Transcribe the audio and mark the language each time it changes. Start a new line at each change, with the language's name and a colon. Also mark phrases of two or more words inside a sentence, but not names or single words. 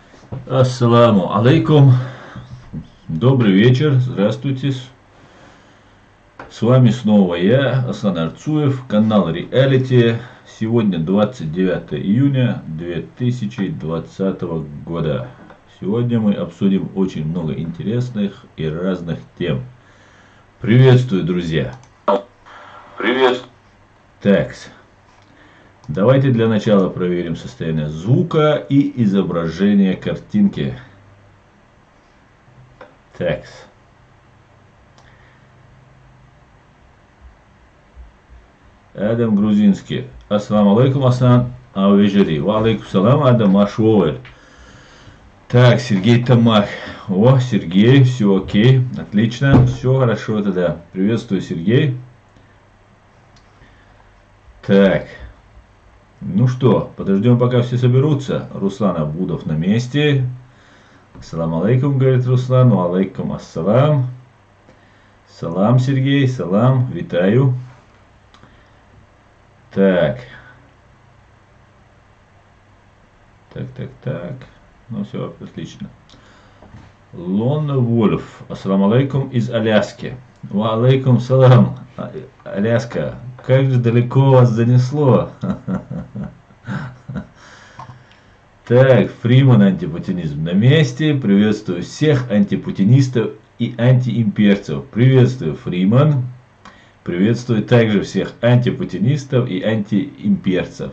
Arabic: السلام عليكم.
Russian: Добрый вечер. Здравствуйте. С вами снова я, Асан Арцуев, канал Реалити. Сегодня 29 июня 2020 года. Сегодня мы обсудим очень много интересных и разных тем. Приветствую, друзья. Привет. Так, давайте для начала проверим состояние звука и изображения картинки. Так. Адам Грузинский.
Arabic: السلام عليكم, Асан Авежери. وعليكم السلام, Адам Ашуэль.
Russian: Так, Сергей Тамах. О, Сергей, все окей, отлично, все хорошо тогда. Приветствую, Сергей. Так, ну что, подождем, пока все соберутся. Руслан Абудов на месте.
Arabic: السلام عليكم, говорит Руслан. وعليكم السلام. Салам, Сергей, салам,
Russian: витаю. Так. Так. Ну все, отлично. Лон Вольф.
Arabic: السلام عليكم из Аляски. وعليكم السلام.
Russian: Аляска. Как же далеко вас занесло. Так, Фриман антипутинизм на месте. Приветствую всех антипутинистов и антиимперцев. Приветствую, Фриман. Приветствую также всех антипутинистов и антиимперцев.